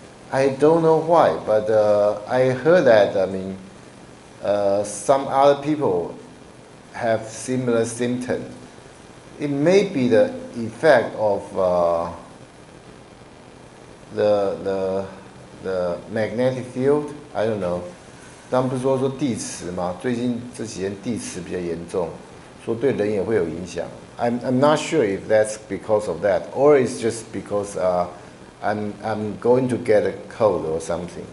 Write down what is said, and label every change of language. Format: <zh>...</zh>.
<en>I don't know why, but I heard that, I mean, some other people have similar symptoms. It may be the effect of the magnetic field. I don't know.</en> <zh>他们不是说地磁吗？最近这几天地磁比较严重，说对人也会有影响。</zh> <en>I'm not sure if that's because of that, or it's just because I'm going to get a cold or something.</en>